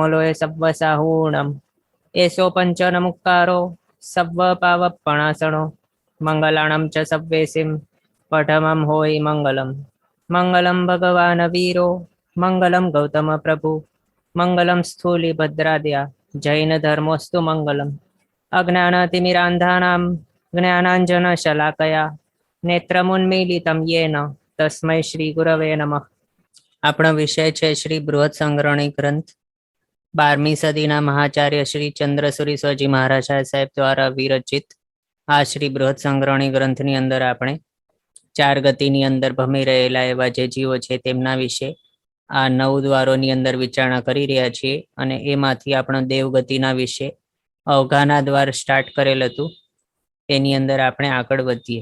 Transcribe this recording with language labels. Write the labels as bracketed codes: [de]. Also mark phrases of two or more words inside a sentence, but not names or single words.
[pra] लोये सव्वसाहूणम् एषो पञ्चनमुक्कारो सव्वपावपणासनो मङ्गलाणं च सव्वेसिं पठमं होयि मङ्गलम् [sa] मङ्गलं भगवान् वीरो मङ्गलं गौतमप्रभु मङ्गलं स्थूलिभद्राद्या जैनधर्मोऽस्तु मङ्गलम् अज्ञानतिमिरान्धानां ज्ञानाञ्जनशलाकया नेत्रमुन्मीलितं येन तस्मै श्री गुरवे नमः। [gu] આપણો વિષય છે શ્રી બૃહદ સંગ્રહણી ગ્રંથ 12મી સદીના મહાચાર્ય શ્રી ચંદ્રસુરી સ્વજી મહારાજ સાહેબ દ્વારા વિરચિત આ શ્રી બૃહદ સંગ્રહણી ગ્રંથની અંદર આપણે 4 ગતિની અંદર ભમી રહેલા એવા જે જીવો છે તેમના વિશે આ 9 દ્વારોની અંદર વિચારણા કરી રહ્યા છીએ અને એમાંથી આપણો દેવગતિના વિશે અવઘાના દ્વાર સ્ટાર્ટ કરેલ હતું તેની અંદર આપણે આગળ વધીએ।